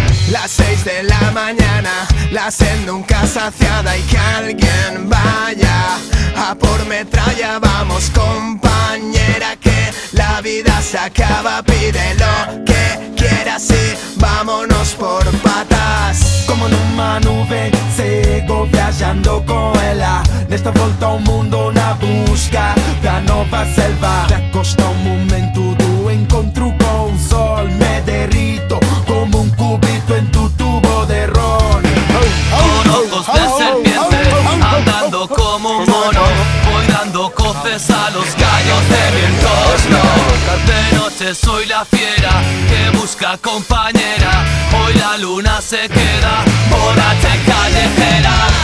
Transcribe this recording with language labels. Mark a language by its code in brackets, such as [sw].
[es] Las 6 de la mañana, la sed nunca saciada y que alguien vaya a por metralla. Vamos compañera, que la vida se acaba, pide lo que quieras y vámonos por patas. [pt] Como numa nuvem, sigo viajando com ela. Nesta volta ao mundo na busca da nova selva. [es] Se acosta [pt] o momento do encontro com o sol. [es] Me derrito como un cubito en tu tubo de ron. Con ojos de serpiente, andando como un mono, voy dando coces a los gallos de mi entorno. De noche soy la fiera que busca compañera, hoy la luna se queda borracha y callejera.